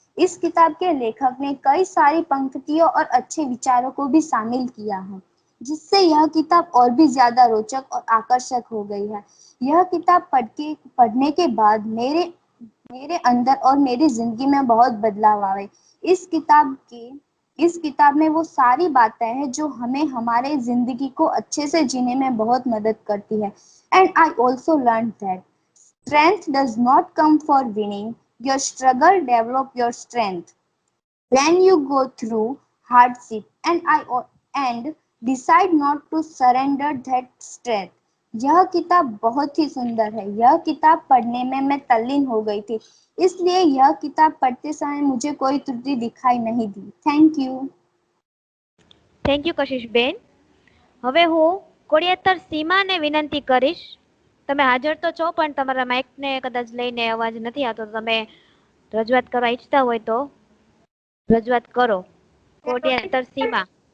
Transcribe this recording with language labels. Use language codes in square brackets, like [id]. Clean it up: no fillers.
[hi] इस किताब के लेखक ने कई सारी पंक्तियों और अच्छे विचारों को भी शामिल किया है, जिससे यह किताब और भी ज्यादा रोचक और आकर्षक हो गई है। यह किताब पढ़ने के बाद मेरे अंदर और मेरी जिंदगी में बहुत बदलाव आए। इस किताब में वो सारी बातें हैं जो हमें हमारे जिंदगी को अच्छे से जीने में बहुत मदद करती है। [en] And I also learned that strength does not come for winning. Your struggle develop your strength. When you go through hardship and decide not to surrender that strength. [hi] यह किताब बहुत ही सुंदर है। यह किताब पढ़ने में मैं तल्लीन हो गई थी, इसलिए यह किताब पढ़ते समय मुझे कोई त्रुटि दिखाई नहीं दी। [en] Thank you Kashishben. [gu] હવે હું કોડિયાતર સીમાને વિનંતી કરીશ, તમે હાજર તો છો પણ તમારા માઇકને કદાચ લઈને અવાજ નથી આવતો, તમે રજૂઆત કરવા ઈચ્છતા હોય તો રજૂઆત કરો। કોડિયાતર સીમા।